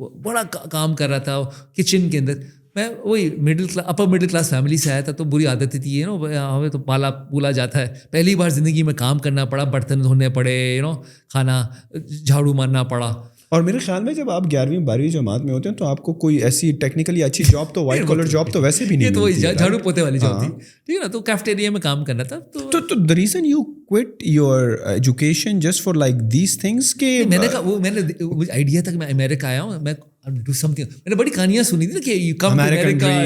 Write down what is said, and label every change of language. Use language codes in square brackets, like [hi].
[ur] بڑا کام کر رہا تھا کچن کے اندر. میں وہی اپر مڈل کلاس فیملی سے آیا تھا, تو بری عادتیں تھی ہمیں تو پالا پولا جاتا ہے. پہلی بار زندگی میں کام کرنا پڑا, برتن دھونے پڑے, کھانا جھاڑو مارنا پڑا. اور میرے خیال میں جب آپ 11ویں 12ویں جماعت میں ہوتے ہیں تو آپ کو کوئی ایسی ٹیکنیکلی اچھی جاب, تو وائٹ کالر جاب تو ویسے بھی نہیں ملتی, یہ تو جھاڑو پوتے والی جاب تھی, ٹھیک ہے نا. تو کیفیٹیریا میں کام کرنا تھا. [en] تو the reason you quit your education just for like these things کہ [ur] میں نے کہا, وہ میں نے آئیڈیا تھا کہ میں امریکہ آیا ہوں, میں [en] Do something. [ur] میں نے بڑی کہانیاں سنی تھی نا کہ [en] you come to America,